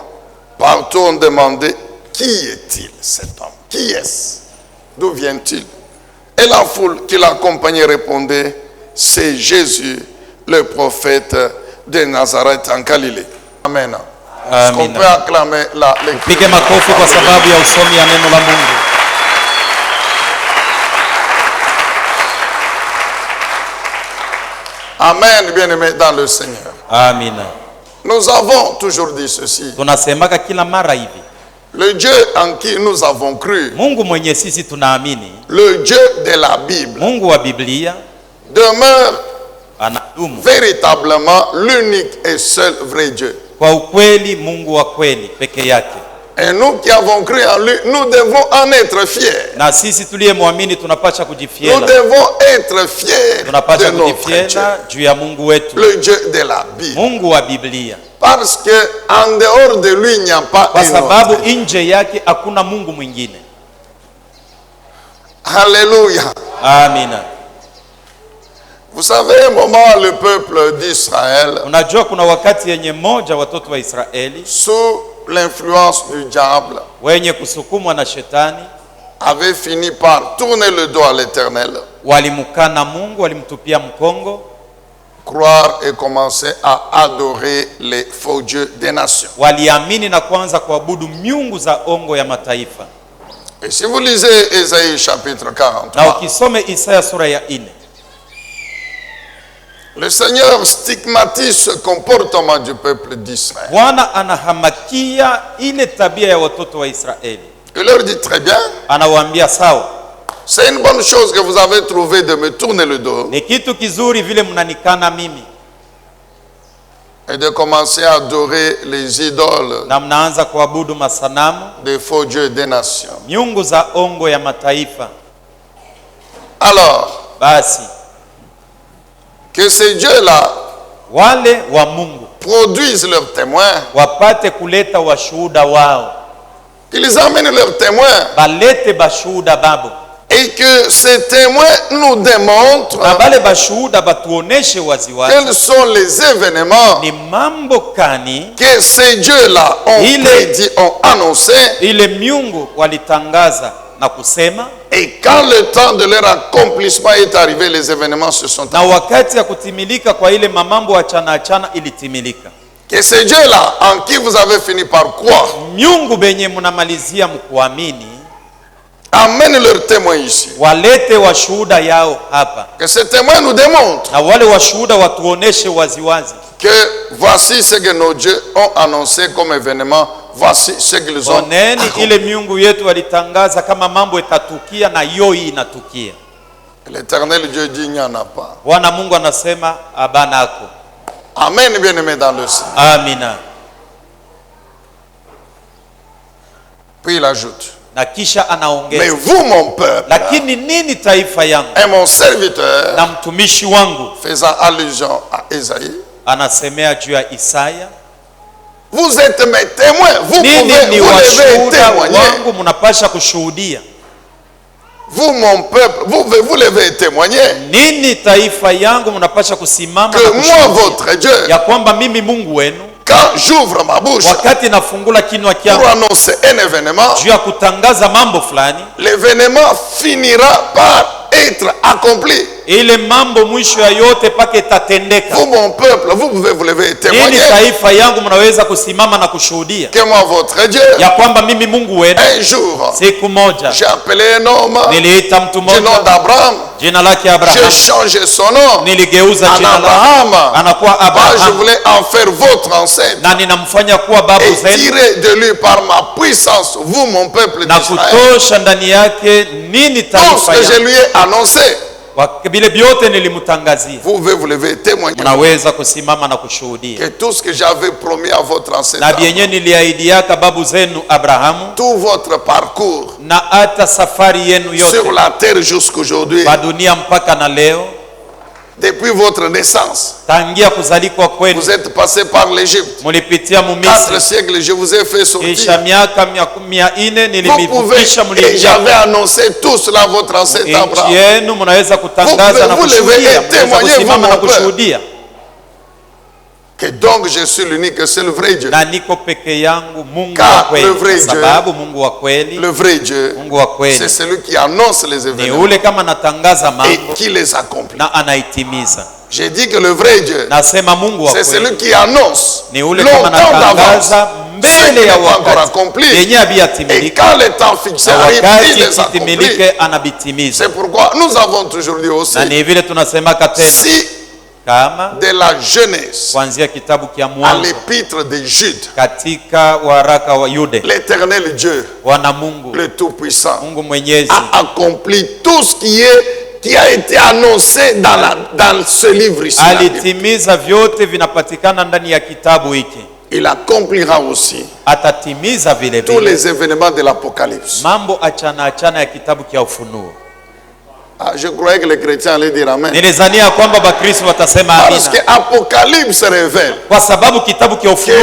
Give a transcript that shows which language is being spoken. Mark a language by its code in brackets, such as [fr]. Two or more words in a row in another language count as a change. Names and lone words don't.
[fr] Partout on demandait: qui est-il cet homme? Qui est-ce? D'où vient-il? Et la foule qui l'accompagnait répondait: c'est Jésus, le prophète de Nazareth en Galilée. Amen. Est-ce qu'on peut acclamer la lecture? [sw] Pige makofi kwa sababu ya usomi ya neno la Mungu. [fr] Amen, bien-aimés dans le Seigneur. [sw] Amina. [fr] Nous avons toujours dit ceci. [sw] Tunasemaka kila mara hivi. [fr] Le Dieu en qui nous avons cru, [sw] Mungu mwenye sisi tunaamini, [fr] le Dieu de la Bible, [sw] Mungu wa Biblia, [fr] demeure [sw] anadumu [fr] véritablement l'unique et seul vrai Dieu. [sw] kwa ukweli, Mungu wa kweli peke yake. [fr] Et nous qui avons cru en lui, nous devons en être fiers. [sw] Na sisi tuliyemwamini tunapaswa [fr] Nous [sw] kujifiela, [fr] devons être fiers [sw] tunapaswa [fr] de notre Dieu, [sw] kujifiela juu ya Mungu wetu, [fr] le Dieu de la Bible. [sw] Mungu wa Biblia, [fr] Parce que en dehors de lui, il n'y a pas [sw] kwa [fr] un [sw] sababu [fr] autre. [sw] nje yake hakuna Mungu mwingine. [fr] Alléluia. [sw] Amina. [fr] Vous savez, un moment, le peuple d'Israël, [sw] Unajua kuna wakati yenye moja watoto wa Israeli [fr] sous l'influence du diable, [sw] wenye kusukumwa na shetani [fr] avait fini par tourner le dos à l'Éternel, [sw] walimkana Mungu, walimtupia mkongo, [fr] croire et commencer à adorer les faux dieux des nations. [sw] waliamini na kuanza kuabudu miungu za ongo ya mataifa. [fr] Et si vous lisez Ésaïe chapitre [sw] Na [fr] 43, [sw] ukisome Isaya sura ya 4, [fr] le Seigneur stigmatise ce comportement du peuple d'Israël. [sw] Bwana anahamakia ile tabia ya watoto wa Israeli. [fr] Il leur dit très bien, [sw] Anawaambia sawa, [fr] c'est une bonne chose que vous avez trouvé de me tourner le dos [sw] ni kitu kizuri vile mnanikana mimi [fr] et de commencer à adorer les idoles [sw] na mnaanza kuabudu masanamu, [fr] des faux dieux des nations. [sw] miungu za ongo ya mataifa. [fr] Alors, [sw] Basi [fr] que ces dieux-là [sw] wale wa Mungu [fr] produisent leurs témoins, [sw] wapate kuleta washuhuda wao, [fr] qu'ils amènent leurs témoins [sw] balete bashuhuda babo, [fr] et que ces témoins nous démontrent [sw] na bale bashuhuda batuoneshe waziwazi [fr] quels sont les événements [sw] ni mambo kani [fr] que ces dieux-là ont prédit, ont annoncé, [sw] ile miungu walitangaza na kusema, [fr] et quand le temps de leur accomplissement est arrivé, les événements se sont [sw] na wakati ya kutimilika kwa ile mamambo achana achana ilitimilika. [fr] que ces dieux-là en qui vous avez fini par croire [sw] Miungu benye munamalizia mkuamini [fr] amènent leurs témoins ici. [sw] walete washuhuda yao hapa, [fr] Que ces témoins nous démontrent [sw] na wale washuhuda watuoneshe waziwazi [fr] que voici ce que nos dieux ont annoncé comme événement, voici ce qu'ils ont [sw] oneni [fr] accompli. [sw] ile miungu yetu walitangaza kama mambo itatukia na yoi inatukia. [fr] L'Éternel Dieu dit il n'y en a pas. [sw] Bwana Mungu anasema abanako. [fr] Amen, bien-aimé dans le Seigneur. [sw] Amina. [fr] Puis il ajoute, [sw] Na kisha [fr] mais [sw] anaongeza, [fr] vous mon peuple [sw] lakini nini taifa yangu [fr] et mon serviteur, [sw] na mtumishi wangu, [fr] faisant allusion à Ésaïe, [sw] anasemea juu ya Isaya, [fr] vous êtes mes témoins, vous [sw] nini [fr] pouvez, [sw] ni [fr] vous devez [sw] washuhuda [fr] témoigner. [sw] wangu, mnapasha kushuhudia. [fr] Vous mon peuple, vous devez témoigner [sw] Nini taifa yangu, mnapasha kusimama [fr] que [sw] na [fr] moi [sw] kushuhudia [fr] votre Dieu, [sw] ya kwamba mimi Mungu wenu, [fr] quand j'ouvre ma bouche [sw] wakati nafungula kinywa [fr] pour [sw] kyangu [fr] annoncer un événement, [sw] juu ya kutangaza mambo fulani, [fr] l'événement finira par être accompli. [sw] ile mambo mwisho ya yote pake itatendeka. [fr] Vous mon peuple, vous pouvez vous lever et [sw] Nini [fr] témoigner [sw] taifa yangu, mnaweza kusimama na kushuhudia [fr] que moi votre Dieu, [sw] ya kwamba mimi Mungu wenu, [fr] un jour, [sw] siku moja [fr] j'ai appelé un homme [sw] niliita mtu [fr] du nom [sw] mmoja [fr] d'Abraham, [sw] jina lake [fr] j'ai [sw] Abraham, [fr] changé son nom [sw] niligeuza [fr] en [sw] jina lake [fr] Abraham. [sw] anakuwa [fr] Moi, je [sw] Abraham, [fr] voulais en faire votre ancêtre [sw] na ninamfanya kuwa babu [fr] et [sw] zenu [fr] tirer de lui par ma puissance, vous mon peuple [sw] na [fr] d'Israël, [sw] kutosha ndani yake nini [fr] tout ce [sw] taifa [fr] que je [sw] yangu. [fr] lui ai annoncé. [sw] Vile vyote nilimtangazia, [fr] Vous pouvez vous lever et témoigner [sw] mnaweza kusimama na kushuhudia. [fr] que tout ce que j'avais promis à votre ancêtre, [sw] Na vyenye niliahidiaka babu zenu Abrahamu, [fr] tout votre parcours [sw] na hata safari yenu yote [fr] sur la terre jusqu'aujourd'hui, [sw] pa dunia mpaka na leo, [fr] depuis votre naissance, [sw] tangia kuzalikwa kwenu [fr] vous êtes passé par l'Égypte. [sw] mulipitia [fr] 4 [sw] Mumisri, [fr] siècles, je vous ai fait sortir. [sw] kisha miaka 400 [fr] Vous pouvez, [sw] nilimivukisha, [fr] et j'avais [sw] mliingia [fr] annoncé tout cela à votre ancêtre [sw] nchi [fr] Abraham. [sw] yenu, mnaweza kutangaza na [fr] Vous lever [sw] kushuhudia, [fr] et [sw] mnaweza [fr] témoigner, [sw] kusimama [fr] vous, [sw] na [fr] mon père. [sw] kushuhudia. [fr] Que donc je suis l'unique et seul vrai Dieu. [sw] Na niko peke yangu Mungu [fr] Car [sw] wa kweli, [fr] le vrai [sw] kwa [fr] Dieu, [sw] sababu Mungu wa kweli, [fr] Le vrai Dieu, [sw] Mungu wa kweli [fr] c'est celui qui annonce les [sw] ni [fr] événements [sw] ule kama natangaza [fr] et [sw] mambo [fr] qui les accomplit. [sw] na anaitimiza. [fr] J'ai dit que le vrai Dieu, [sw] Nasema Mungu wa [fr] c'est [sw] kweli [fr] celui qui annonce [sw] ni ule kama [fr] longtemps d'avance [sw] natangaza [fr] ce qui [sw] mbele [fr] n'est [sw] ya [fr] pas encore [sw] wakati [fr] accompli. [sw] yenye [fr] Et [sw] habiyatimilika, [fr] quand le temps fixé [sw] na [fr] arrive, il [sw] wakati [fr] les accomplit. [sw] kitimilike anabitimiza. [fr] C'est pourquoi nous avons toujours dit aussi, [sw] Na ni vile tunasemaka tena, [fr] si [sw] kama [fr] de la jeunesse [sw] kuanzia kitabu kia [fr] à [sw] Mwanzo [fr] l'épître de Jude, [sw] katika waraka wa Yude, [fr] l'Éternel Dieu, [sw] Bwana Mungu, [fr] le Tout-Puissant, [sw] Mungu Mwenyezi [fr] a accompli tout ce qui est qui a été annoncé dans ce livre ici. [sw] Alitimiza vyote vinapatikana ndani ya kitabu hiki. [fr] Il accomplira aussi [sw] Atatimiza vile [fr] tous [sw] vile [fr] les événements de l'Apocalypse. [sw] mambo achana ya kitabu kia Ufunuo. [fr] Ah, je croyais que les chrétiens allaient dire amen. [sw] Nilizania kwamba Bakristo watasema [fr] Parce que [sw] amina. [fr] Apocalypse révèle [sw] Kwa sababu kitabu kia Ufunuo